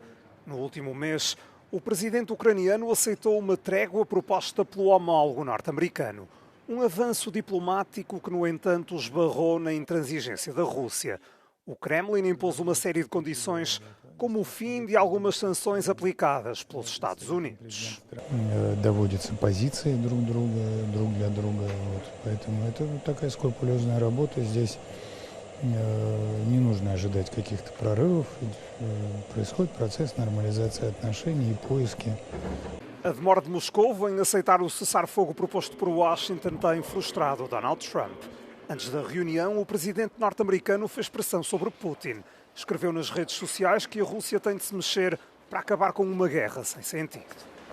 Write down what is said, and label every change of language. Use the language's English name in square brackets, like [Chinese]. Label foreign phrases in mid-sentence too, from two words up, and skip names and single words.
[Portuguese] No último mês, o presidente ucraniano aceitou uma trégua proposta pelo homólogo norte-americano. Um avanço diplomático que, no entanto, esbarrou na intransigência da Rússia. O Kremlin impôs uma série de condições, como o fim de algumas sanções aplicadas pelos Estados Unidos. [Russian] Доводятся позиции друг для друга. Поэтому это такая скрупулезная работа. Здесь не нужно ожидать каких-то прорывов. Происходит процесс нормализации отношений и поиски. [Portuguese] A demora de Moscou em aceitar o cessar-fogo proposto por Washington tem frustrado Donald Trump. Antes da reunião, o presidente norte-americano fez pressão sobre Putin. Escreveu nas redes sociais que a Rússia tem de se mexer para acabar com uma guerra sem sentido.